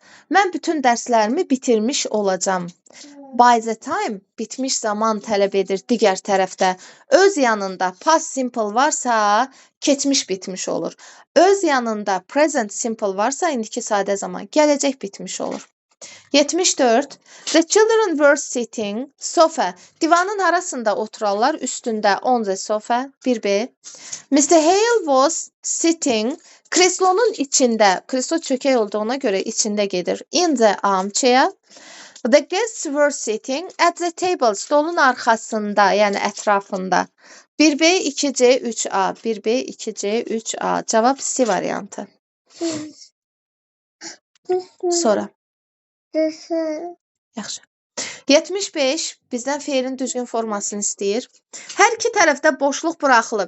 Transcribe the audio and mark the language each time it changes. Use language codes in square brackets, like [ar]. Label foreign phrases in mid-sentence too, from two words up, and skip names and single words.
[az] Mən bütün dərslərimi bitirmiş olacağam. [en] By the time [az] bitmiş zaman tələb edir digər tərəfdə. Öz yanında [en] past simple [az] varsa, keçmiş bitmiş olur. Öz yanında [en] present simple [az] varsa, indiki sadə zaman, gələcək bitmiş olur. 74. [en] The children were sitting, sofa. [az] Divanın arasında oturarlar, üstündə [en] on the sofa, [az] 1B. Mr. [en] Hale was sitting, [az] kreslonun içində, kreslo çökək olduğuna görə içində gedir. [en] In the armchair. The guests were sitting at the table. [az] Stolun arxasında, yəni ətrafında. 1B, 2C, 3A. 1B, 2C, 3A. Cavab C variantı. Sonra. Yaxşı. 75. Bizdən feilin düzgün formasını istəyir. Hər iki tərəfdə boşluq buraxılıb.